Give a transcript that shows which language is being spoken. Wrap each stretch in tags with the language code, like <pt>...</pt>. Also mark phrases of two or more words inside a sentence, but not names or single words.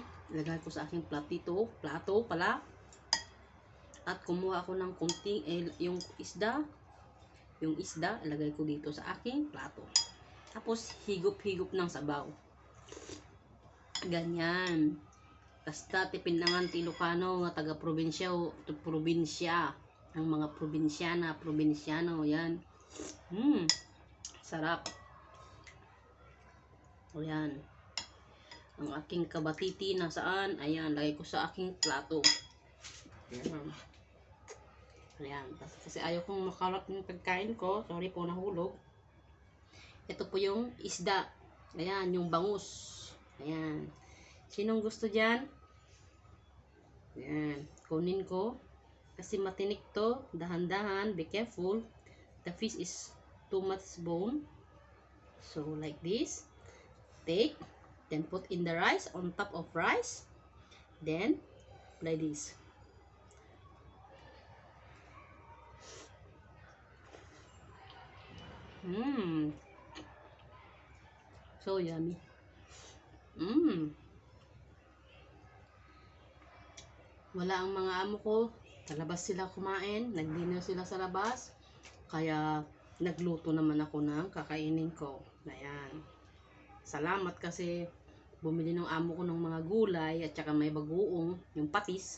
<tl>Ilagay ko sa aking plato pala. At kumuha ako ng kunting, yung isda, ilagay ko dito sa aking plato. Tapos, higop-higop ng sabaw. Ganyan. Basta</tl> <ilo>tipinangan ti Ilocano nga</ilo> <tl>taga-probinsya ang mga probinsyano, yan. Sarap. O yan. Ang aking kabatiti nasaan? Ayan, lagay ko sa aking plato. Ayan. Ayan. Kasi ayaw kong makarap yung pagkain ko. Sorry po, nahulog. Ito po yung isda. Ayan, yung bangus. Ayan. Sinong gusto dyan? Ayan. Kunin ko. Kasi matinik to. Dahan-dahan.</tl> <en>Be careful. The fish is too much bone. So, like this. Take. Then put in the rice on top of rice. Then, like this. So yummy.</en> <tl>Wala ang mga amo ko. Sa labas sila kumain. Nag-dinner sila sa labas. Kaya nagluto naman ako ng kakainin ko. Ayan. Salamat kasi bumili ng amo ko ng mga gulay at saka may bagoong, yung patis.</tl>